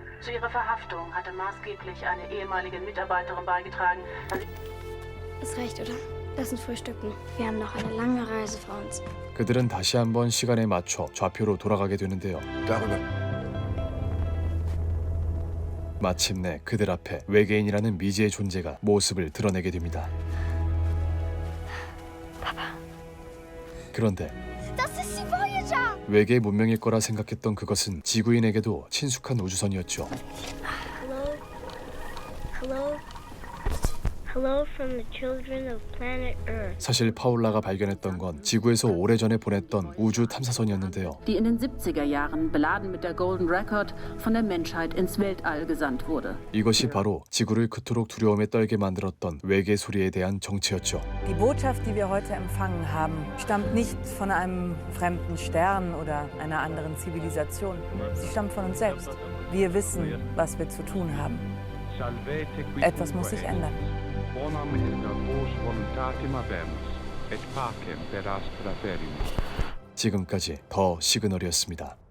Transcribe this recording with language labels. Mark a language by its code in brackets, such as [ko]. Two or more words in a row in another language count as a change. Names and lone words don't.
[de] Zu ihrer Verhaftung hatte maßgeblich eine ehemalige Mitarbeiterin beigetragen. Es reicht, oder? Lass uns frühstücken. Wir haben noch eine lange Reise vor uns. [ko] 그들은 다시 한번 시간에 맞춰 좌표로 돌아가게 되는데요. [de] Darüber. [ko] 마침내 그들 앞에 외계인이라는 미지의 존재가 모습을 드러내게 됩니다. 그런데 [de] Das ist die Voyager! [ko] 외계 문명일 거라 생각했던 그것은 지구인에게도 친숙한 우주선이었죠. [en] Hello? Hello? Hello from the children of planet Earth. [ko] 사실 파울라가 발견했던 건 지구에서 오래전에 보냈던 우주 탐사선이었는데요. [de] Die in den 70er Jahren beladen mit der Golden Record von der Menschheit ins Weltall gesandt wurde. [ko] 이것이 바로 지구를 그토록 두려움에 떨게 만들었던 외계 소리에 대한 정체였죠. [de] Die Botschaft, die wir heute empfangen haben, stammt nicht von einem fremden Stern oder einer anderen Zivilisation. Sie stammt von uns selbst. Wir wissen, was wir zu tun haben. Etwas muss sich ändern. [la] Bonam est vos voluntatem habemus, et pacem per astra ferimus. [ko] 지금까지 더 시그널이었습니다.